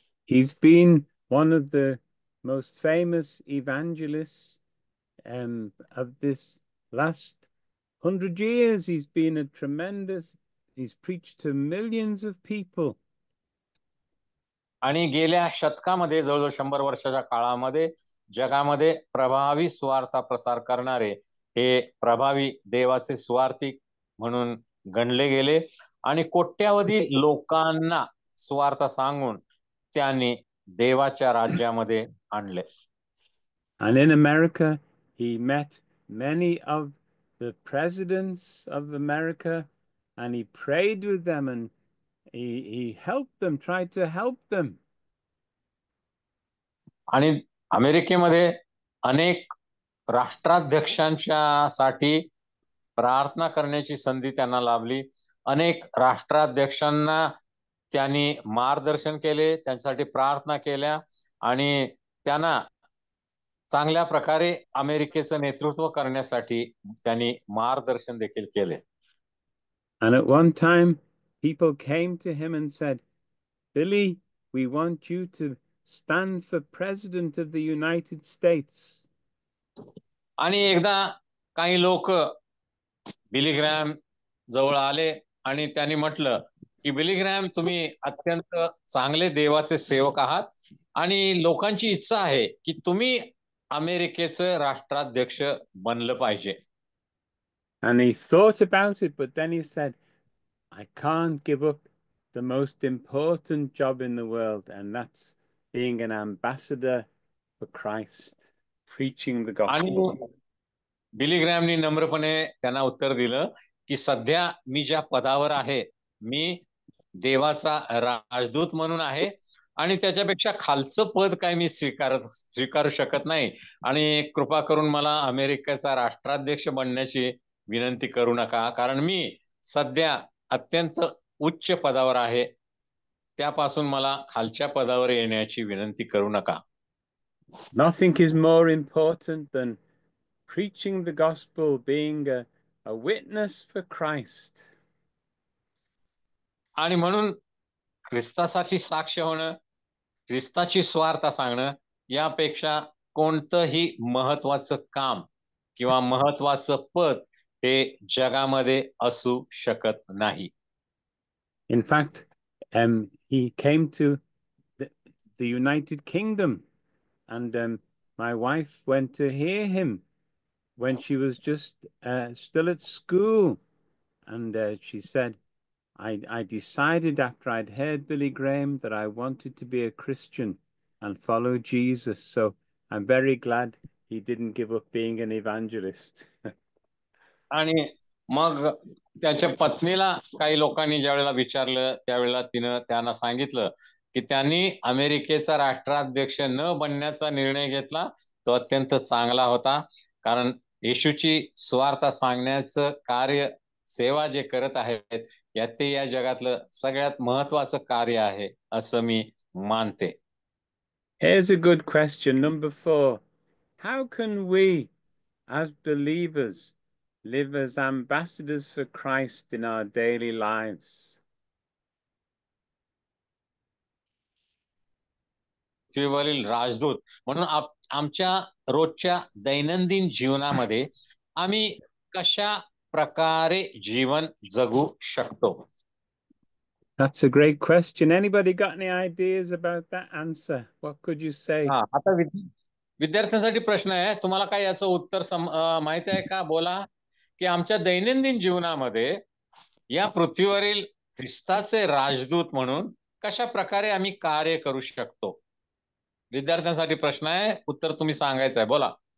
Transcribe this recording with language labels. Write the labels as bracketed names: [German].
[English] He's been one of the most famous evangelists of this last 100 years. He's been he's preached to millions of people. [Marathi] आणि गेल्या शतकामध्ये जवळजवळ 100 वर्षाच्या काळामध्ये जगामध्ये प्रभावी स्वार्था प्रसार करणारे हे प्रभावी देवाचे स्वार्थिक म्हणून गणले गेले आणि कोट्यावधी लोकांना स्वार्थ सांगून त्यांनी देवाच्या राज्यामध्ये आणले. [English] And in America, he met many of the presidents of America and he prayed with them and he helped them, tried to help them. [Marathi] आणि अमेरिकेमध्ये अनेक राष्ट्राध्यक्षांच्या साठी प्रार्थना करण्याची संधी त्यांना लाभली. अनेक राष्ट्राध्यक्षांना त्यांनी मार्गदर्शन केले, त्यांच्यासाठी प्रार्थना केल्या आणि त्यांना चांगल्या प्रकारे अमेरिकेचं नेतृत्व करण्यासाठी त्यांनी मार्गदर्शन देखील केले. [English] And at one time, people came to him and said, Billy, we want you to stand for president of the United States. [Marathi] आणि एकदा काही लोक बिली ग्रॅम जवळ आले आणि त्यांनी म्हटलं की बिली ग्रॅम, तुम्ही अत्यंत चांगले देवाचे सेवक आहात आणि लोकांची इच्छा आहे की तुम्ही अमेरिकेचं राष्ट्राध्यक्ष बनलं पाहिजे. [English] And he thought about it, but then he said, I can't give up the most important job in the world, and that's being an ambassador for Christ, preaching the [Marathi] आणि [English] gospel. [Marathi] बिली ग्रॅमनी नम्रपणे त्यांना उत्तर दिलं की सध्या मी ज्या पदावर आहे, मी देवाचा राजदूत म्हणून आहे आणि त्याच्यापेक्षा खालचं पद काय मी स्वीकारू शकत नाही आणि कृपा करून मला अमेरिकेचा राष्ट्राध्यक्ष बनण्याची विनंती करू नका, कारण मी सध्या अत्यंत उच्च पदावर आहे, त्यापासून मला खालच्या पदावर येण्याची विनंती करू नका. [English] Nothing is more important than preaching the gospel, being a witness for Christ. [Marathi] आणि म्हणून ख्रिस्तासाठी साक्ष होणं, ख्रिस्ताची स्वार्थ सांगणं यापेक्षा कोणतंही महत्वाचं काम किंवा महत्वाचं पद हे जगामध्ये असू शकत नाही. [English] In fact, he came to the United Kingdom, and my wife went to hear him when she was just still at school, and she said, I decided after I'd heard Billy Graham that I wanted to be a Christian and follow Jesus. So I'm very glad he didn't give up being an evangelist. [Marathi] आणि मग त्याच्या पत्नीला काही लोकांनी ज्यावेळेला विचारलं त्यावेळेला त्यांना सांगितलं की त्यांनी अमेरिकेचा राष्ट्राध्यक्ष न बनण्याचा निर्णय घेतला, तो अत्यंत चांगला होता, कारण येशूची स्वार्थ सांगण्याचं कार्य, सेवा जे करत आहेत ते या जगातलं सगळ्यात महत्वाचं कार्य आहे असं मी मानते. [English] Here's a good question, number 4. How can we, as believers, live as ambassadors for Christ in our daily lives? [Marathi] पृथ्वीवरील राजदूत म्हणून आमच्या रोजच्या दैनंदिन जीवनामध्ये आम्ही कशा प्रकारे जीवन जगू शकतो? [English] That's a great question. Anybody got any ideas about that answer? What could you say? [Marathi] आता विद्यार्थ्यांसाठी प्रश्न आहे, तुम्हाला काय याचं उत्तर माहिती आहे का? बोला की आमच्या दैनंदिन जीवनामध्ये या पृथ्वीवरील ख्रिस्ताचे राजदूत म्हणून कशा प्रकारे आम्ही कार्य करू शकतो? विद्यार्थ्यांसाठी प्रश्न आहे, उत्तर तुम्ही सांगायचं आहे, बोला.